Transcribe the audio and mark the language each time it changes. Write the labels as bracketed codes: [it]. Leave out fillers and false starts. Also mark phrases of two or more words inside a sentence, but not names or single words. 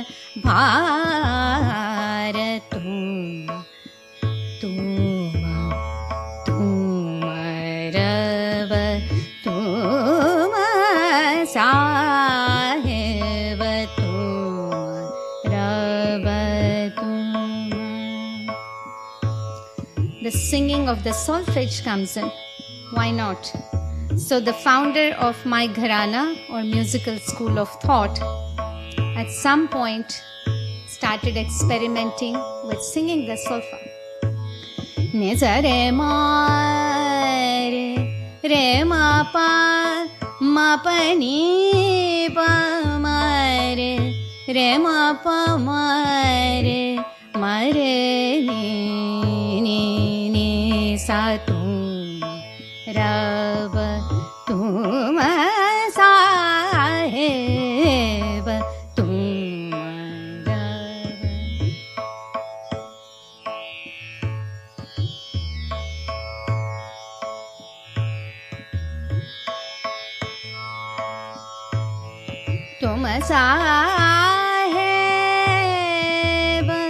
[hi] भार तुम रब तुम साहेब तुम रब तुम. [en] The singing of the solfege comes in. Why not? So the founder of my gharana or musical school of thought at some point started experimenting with singing the solfa. [hi] ने सा रे मा रे मा पा मा पा नि पा मा रे मा पा मा रे नि सा तुम रब तुम साहेब तुम रब. तुम साहेब